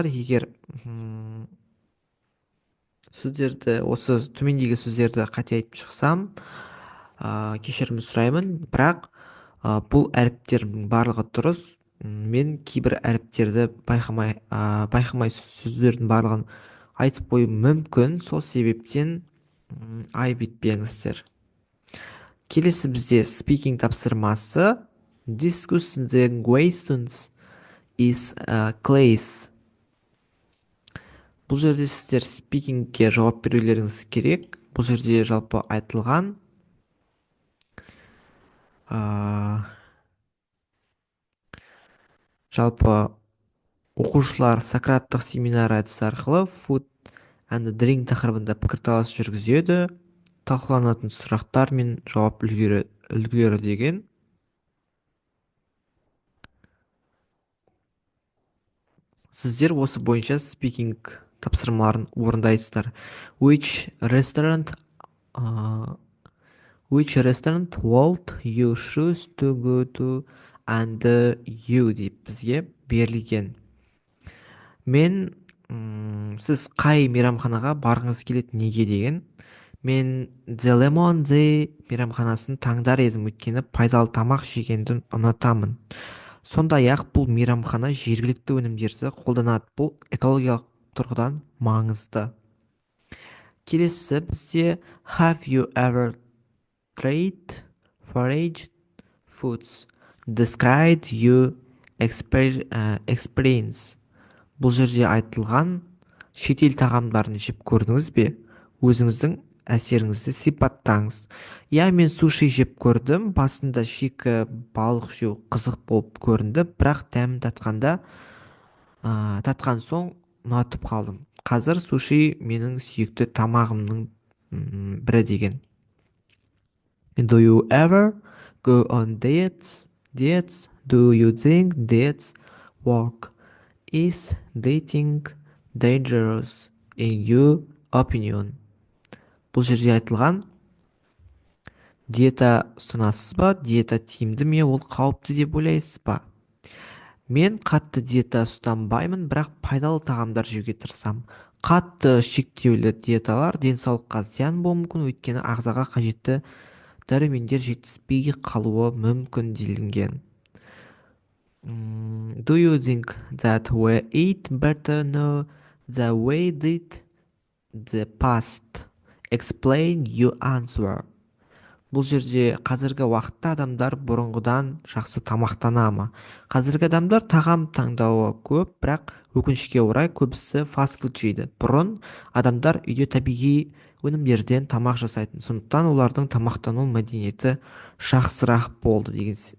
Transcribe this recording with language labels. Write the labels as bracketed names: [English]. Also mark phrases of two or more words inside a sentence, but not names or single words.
[Kazakh] Егер осы төмендегі сөздерді қате айтып шықсам, кешірім сұраймын, бірақ бұл әріптердің барлығы дұрыс. Мен кейбір әріптерді байқамай сөздердің барлығын айтып қою мүмкін. Сол себептен айып етпеңіздер. Келесі бізде speaking тапсырмасы. [English] Discuss the questions is class. [Kazakh] Бұл жерде сіздер спикингке жауап берулеріңіз керек. Бұл жерде жалпы айтылған ә, жалпы оқушылар сократтық семинар әдісі арқылы [English] food and drink [Kazakh] тақырыбында пікірталас жүргізеді. Талқыланатын сұрақтар мен жауап үлгілері деген. Сіздер осы бойынша спикинг тапсырмаларын орындайсыздар. [English] Which restaurant which restaurant would you choose to go to and you [Kazakh] деп бізге берілген. Сіз қай мейрамханаға барғыңыз келеді, неге деген. Мен The Lemon The мейрамханасын таңдар едім, өйткені пайдалы тамақ жегенді ұнатамын. Сондай-ақ бұл мейрамхана жергілікті өнімдерді қолданады. Бұл экологиялық тұрғыдан маңызды. Келесі бізде [English] Have you ever tried foraged foods? Describe your experience. [Kazakh] Бұл жерде айтылған шетел тағамдарын жеп көрдіңіз бе? Өзіңіздің әсеріңізді сипаттаңыз. Я, мен суши жеп көрдім. Басында шикі балық жеу қызық болып көрінді, бірақ дәмін татқан соң ұнатып қалдым. Қазір суши менің сүйікті тамағымның бірі деген. [English] Do you ever go on dates? Do you think dates work? Is dating dangerous in your opinion? [Kazakh] Бұл жерде айтылған диета ұстанасыз ба? Диета тиімді ме? Ол қауіпті деп ойлайсыз ба? Мен қатты диета ұстанбаймын, бірақ пайдалы тағамдар жеуге тырысамын. Қатты шектеулі диеталар денсаулыққа зиян болуы мүмкін, өйткені ағзаға қажетті дәрумендер жетіспей қалуы мүмкін делінген. [English] Do you think that we eat better now than we did the past? Explain your answer. [Kazakh] Бұл жерде қазіргі уақытта адамдар бұрынғыдан жақсы тамақтана ма? Қазіргі адамдар тағам таңдауы көп, бірақ өкінішке орай көбісі фастфуд жейді. Бұрын адамдар үйде табиғи өнімдерден тамақ жасайтын, сондықтан олардың тамақтану мәдениеті жақсырақ болды деген.